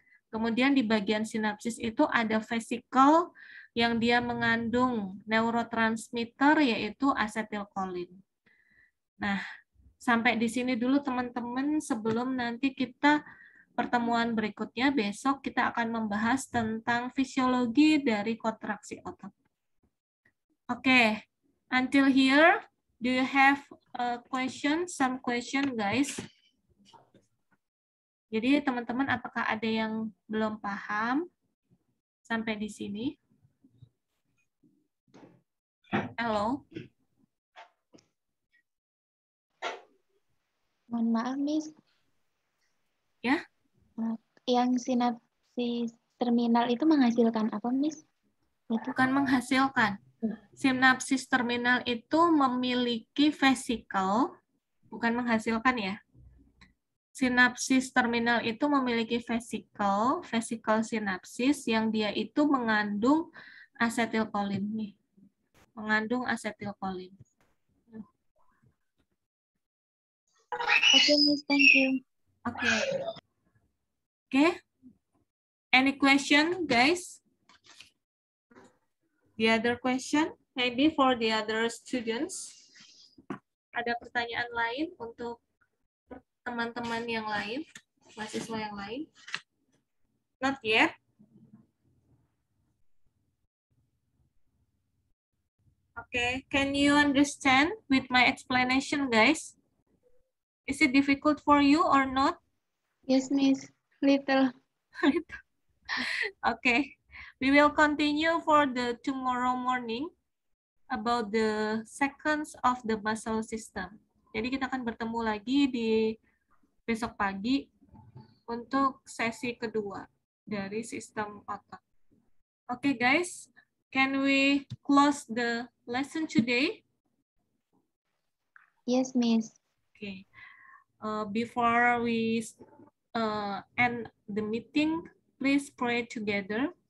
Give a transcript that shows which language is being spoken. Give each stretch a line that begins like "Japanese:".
Indonesian: Kemudian di bagian sinapsis itu ada vesikel yang dia mengandung neurotransmitter yaitu asetilkolin. Nah, sampai di sini dulu teman-teman sebelum nanti kita pertemuan berikutnya besok kita akan membahas tentang fisiologi dari kontraksi otot. Oke.
English: Until here, do you have a question, some question, guys?
Indonesian: Jadi teman-teman, apakah ada yang belum paham sampai di sini? Halo? Mohon maaf, Miss. Ya? Yang sinapsis terminal itu menghasilkan apa, Miss? Bukan menghasilkan. Sinapsis terminal itu memiliki vesikel, bukan menghasilkan ya. Sinapsis terminal itu memiliki vesikel sinapsis yang dia itu mengandung asetilkolin nih. Mengandung asetilkolin.
English: Oke, Miss, thank you. Oke. Oke. Any question, guys? The other question, maybe for the other students.
Indonesian: Ada pertanyaan lain untuk teman-teman yang lain, mahasiswa yang lain?
English: Not yet. Okay, can you understand with my explanation, guys? Is it difficult for you or not? Yes, Miss. Little. Okay, we will continue for the tomorrow morning about the seconds of the muscle system.
Indonesian: Jadi kita akan bertemu lagi di besok pagi untuk sesi kedua dari sistem otot.
English: Okay, guys, can we close the lesson today? Yes, Miss. Okay. Before we end the meeting, please pray together.